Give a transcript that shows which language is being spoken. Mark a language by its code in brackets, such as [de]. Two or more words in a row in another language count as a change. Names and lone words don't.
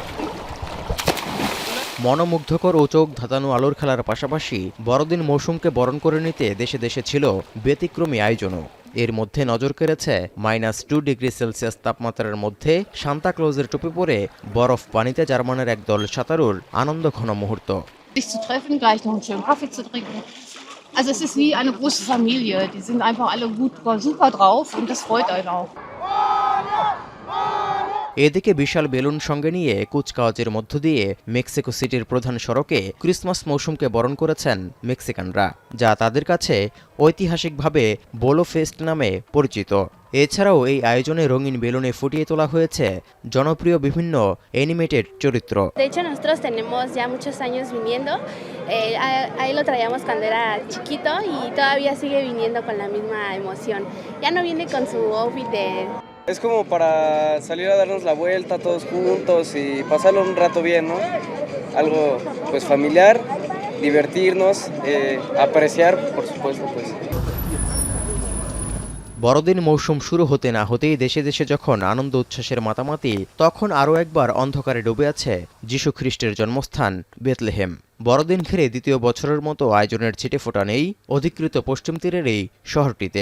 [bn] মনোমুগ্ধকর ও চোখ ধাঁধানো আলোর খেলার পাশাপাশি বড়দিন মৌসুমকে বরণ করে নিতে দেশে দেশে ছিল ব্যতিক্রমী আয়োজনও। এর মধ্যে নজর কেড়েছে -2 ডিগ্রি সেলসিয়াস তাপমাত্রার মধ্যে সান্তা ক্লজের টুপি পরে বরফ পানিতে জার্মানের একদল সাঁতারুর আনন্দঘন মুহূর্ত। [de] Also es ist wie eine große Familie. Die sind einfach alle super drauf und das freut einen auch. [bn] এদিকে বিশাল বেলুন সঙ্গে নিয়ে কুচকাওয়াজের মধ্য দিয়ে মেক্সিকো সিটির প্রধান সড়কে ক্রিসমাস মৌসুমকে বরণ করেছেন মেক্সিকানরা, যা তাদের কাছে ঐতিহাসিকভাবে বোলো ফেস্ট নামে পরিচিত। এছাড়াও এই আয়োজনে রঙিন বেলুনে ফুটিয়ে তোলা হয়েছে জনপ্রিয় বিভিন্ন অ্যানিমেটেড চরিত্র। [es] De hecho, nosotros tenemos ya muchos años viniendo. Ahí lo traíamos cuando era chiquito y todavía sigue viniendo con la misma emoción. Ya no viene con su outfit de... Es como para salir a darnos la vuelta todos juntos y pasarlo un rato bien, ¿no? Algo pues familiar, divertirnos, apreciar, por supuesto, pues. [bn] বড়দিন মৌসুম শুরু হতে না হতেই দেশে দেশে যখন আনন্দ উচ্ছ্বাসের মাতামাতি, তখন আরও একবার অন্ধকারে ডুবে আছে যীশু খ্রিস্টের জন্মস্থান বেথলেহেম। বড়দিন ঘিরে দ্বিতীয় বছরের মতো আয়োজনের ছিটেফোঁটা নেই অধিকৃত পশ্চিম তীরের এই শহরটিতে।